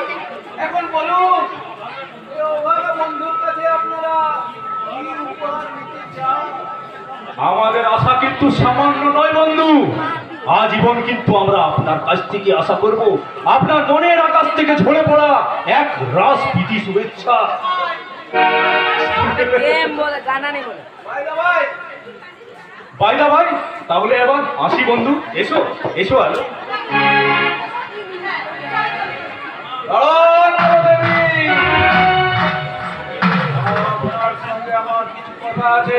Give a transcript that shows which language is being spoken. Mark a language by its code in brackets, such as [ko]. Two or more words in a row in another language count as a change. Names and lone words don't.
[bn] এখন বলুন, এই অভাগা বন্ধুর কাছে আপনারা কি উপহার দিতে চান? আমাদের আশা কিন্তু সামান্য নয় বন্ধু, আজীবন কিন্তু আমরা আপনার কাছ থেকে আশা করব আপনার মনের আকাশ থেকে ঝরে পড়া এক রাস প্রীতি শুভেচ্ছা। [hi] बोले गाना नहीं बोले [bn] ভাইদা ভাই, বাইদা ভাই, তাহলে এবার আসি বন্ধু, এসো এসো আর দাঁড়ান নবদেবী। আপনার সঙ্গে আমার কিছু কথা আছে।